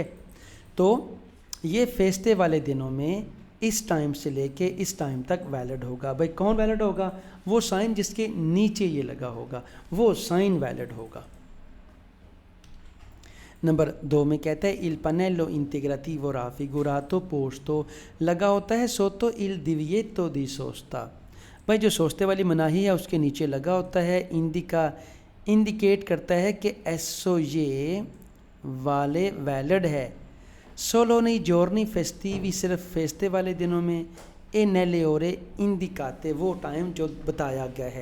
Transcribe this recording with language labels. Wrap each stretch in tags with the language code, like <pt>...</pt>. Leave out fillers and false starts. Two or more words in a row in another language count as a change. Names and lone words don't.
<hi>तो ये फेस्टे वाले दिनों में इस टाइम से लेके इस टाइम तक वैलिड होगा। भाई कौन वैलिड होगा? वो साइन जिसके नीचे ये लगा होगा वो साइन वैलिड होगा। नंबर 2 में कहता है</hi> <it>il pannello integrativo raffigurato posto</it> <hi>लगा होता है</hi> <it>sotto il divieto di sosta.</it> <hi>भाई जो सोस्ते वाली मनाही है उसके नीचे लगा होता है इंडिका, इंडिकेट करता है कि एसो ये वाले वैलिड है।</hi> <it>solo nei giorni festivi</it> <hi>सिर्फ फेस्ते वाले दिनों में,</hi> <it>e nelle ore indicate</it> <hi>वो टाइम जो बताया गया है।</hi>